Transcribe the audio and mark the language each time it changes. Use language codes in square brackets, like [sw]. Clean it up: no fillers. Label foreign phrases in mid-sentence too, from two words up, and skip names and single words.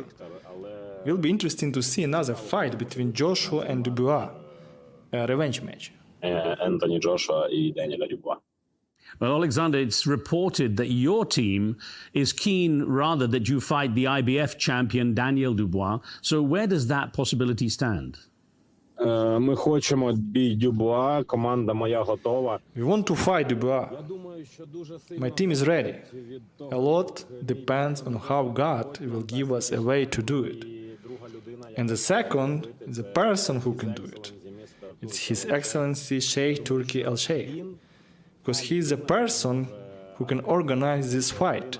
[en] It will be interesting to see another fight between Joshua and Dubois, a revenge match. Anthony Joshua and Daniel Dubois. Well, Alexander, it's reported that your team is keen rather that you fight the IBF champion Daniel Dubois. So where does that possibility stand? [uk] Ми хочемо бій Дюбуа, команда моя готова. [en] We want to fight Dubois. My team is ready. A lot depends on how God will give us a way to do it. And the second is the person who can do it. It's His Excellency Sheikh Turki Al-Sheikh. Because he is the person who can organize this fight.